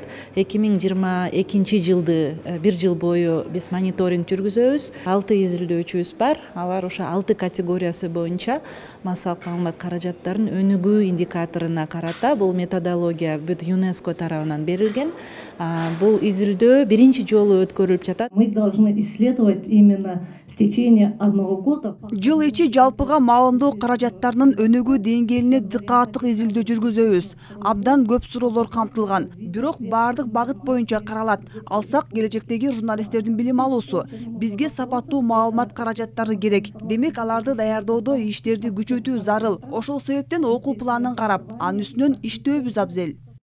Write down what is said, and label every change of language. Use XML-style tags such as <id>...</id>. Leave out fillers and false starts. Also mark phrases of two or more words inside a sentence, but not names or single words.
<ky>2022 жылды бир жыл бою биз мониторинг жүргүзөбүз. 6 изилдөөчүбүз бар. Алар ошо 6 категориясы боюнча массалык маалымат каражаттарын өнүгүү индикаторуна карата бул методология бүт ЮНЕСКО тарабынан берилген. Бул изилдөө биринчи жолу өткөрүлүп жатат.</ky> <ru>Мы должны исследовать именно в течение одного года.</ru> <ky>Жыл ичи жалпыга маалымдоо каражаттарынын өнүгүү деңгээлине дыкааттык изилдөө жүргүзөбүз. Абдан көп суроолор камтылган, бирок бардык багыт боюнча каралат. Алсак келечектеги журналисттердин билим алуусу, бизге сапаттуу маалымат каражаттары керек. Демек аларды даярдоодо иштерди күчөтүү зарыл. Ошол себептен окуу планын карап, анын үстүнөн иштөөбүз абзел.</ky>